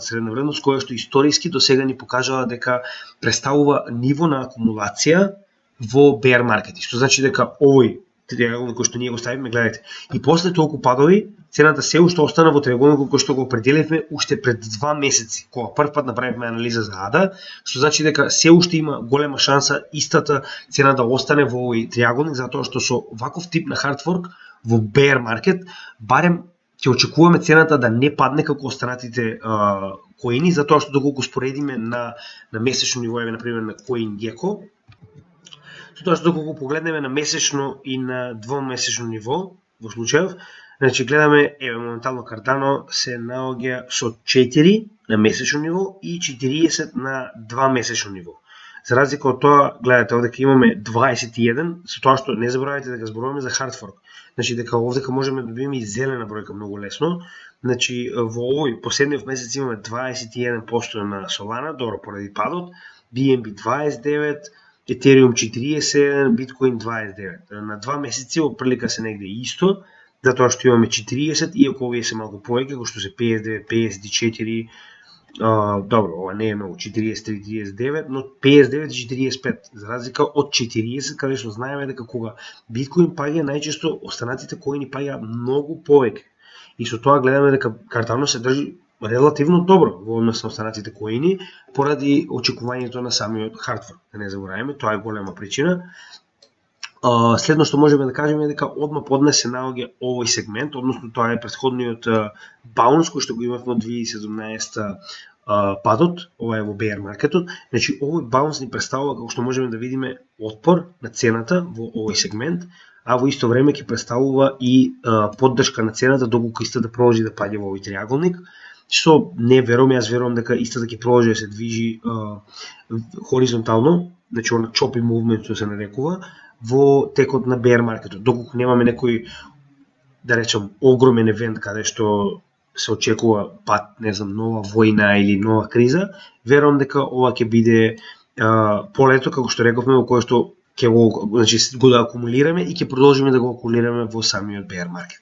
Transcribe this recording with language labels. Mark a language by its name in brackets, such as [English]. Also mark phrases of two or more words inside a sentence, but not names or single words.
[Macedonian] средна вредност, која што историски до сега ни покажала дека представува ниво на акумулација во [English] bear market, [Macedonian] што значи дека овој триаголник кој што ние го ставиме, гледате, и после толку падови, цената се уште остана во триаголникот кој што го определивме уште пред 2 месеци, кога прв пат направивме анализа за ADA, што значи дека се уште има голема шанса истата цена да остане во овој триаголник, затоа што со ваков тип на [English] hard fork [Macedonian] во [English] bear market [Macedonian] барем ќе очекуваме цената да не падне како останатите коини, затоа што доколку споредиме на месечно ниво, еве на пример на CoinGecko, тоа што доколку погледнеме на месечно и на двомесечно ниво, во случајов, значи гледаме, еве моментално Cardano се наоѓа со 4 на месечно ниво и 40 на двомесечно ниво. За разлика од тоа, гледате овде имаме 21, со тоа што не заборавајте дека зборуваме за [English] hard fork. [Macedonian] Значи дека овде можеме да добиеме и зелена бројка многу лесно. Значи во овој последниот месец имаме 21% на Solana, добро поради падот, BNB 29, Ethereum 47, Bitcoin 29. На 2 месеци опрлика се негде исто, затоа што имаме 40, иако овие се малку повеќе, кои што се 59, 54, добро, ова не е многу, 43, 39, но 59 и 45, за разлика од 40, каде што знаеме дека кога Биткоин паѓа, најчесто останатите коини паѓа многу повеќе. И со тоа гледаме дека Cardano се држи релативно добро во однос на останатите коини, поради очекувањето на самиот [English] hard fork. [Macedonian] Да не забораваме, тоа е голема причина. Следно што можеме да кажеме е дека одма поднес се наоѓа овој сегмент, односно тоа е претходниот баунс кој што го имавме од 2017 падот, ова е во [English] bear market. [Macedonian] Значи овој баунс ни представува, како што можеме да видиме, отпор на цената во овој сегмент, а во исто време ќе представува и поддршка на цената доколку иста да продолжи да паѓа во овој триаголник, што не верувам, јас верувам дека иста да ќе продолжи да се движи хоризонтално, значи она [English] choppy movement [Macedonian] што се нарекува, во текот на [English] bear market, [Macedonian] доколку немаме некој, да речем, огромен евент каде што се очекува пат, не знам, нова војна или нова криза, верувам дека ова ќе биде полето, како што рековме, во кое што ќе го, значи, го да акумулираме и ќе продолжиме да го акумулираме во самиот [English] bear market.